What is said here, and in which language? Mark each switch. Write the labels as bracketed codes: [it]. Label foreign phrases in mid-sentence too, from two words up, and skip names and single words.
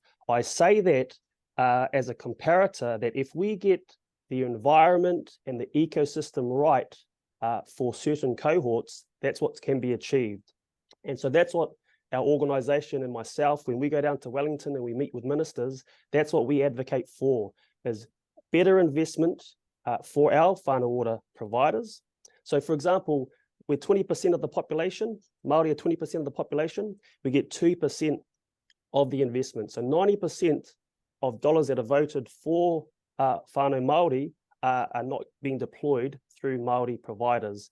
[en] I say that as a comparator, that if we get the environment and the ecosystem right for certain cohorts, that's what can be achieved. And so that's what our organisation and myself, when we go down to Wellington and we meet with ministers, that's what we advocate for, is better investment for our whānau ora providers. So for example, we're 20% of the population, Māori are 20% of the population, we get 2% of the investment. So 90% of dollars that are voted for [mi] whānau Māori [en] are not being deployed through Māori providers.